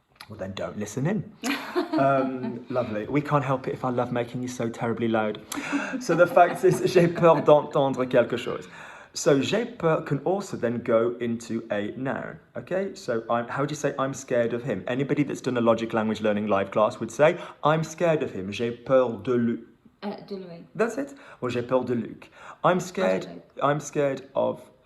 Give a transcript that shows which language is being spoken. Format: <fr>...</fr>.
<en>Well, then don't listen in. Lovely. We can't help it if I love making you so terribly loud. So the fact is,</en> <fr>j'ai peur d'entendre quelque chose.</fr> <en>So</en> <fr>j'ai peur</fr> <en>can also then go into a noun. Okay, so how do you say I'm scared of him? Anybody that's done a logic language learning live class would say, I'm scared of him.</en> <fr>J'ai peur de lui. De lui.</fr> <en>That's it. Or</en> <fr>j'ai peur de Luc.</fr> <en>I'm scared of...</en>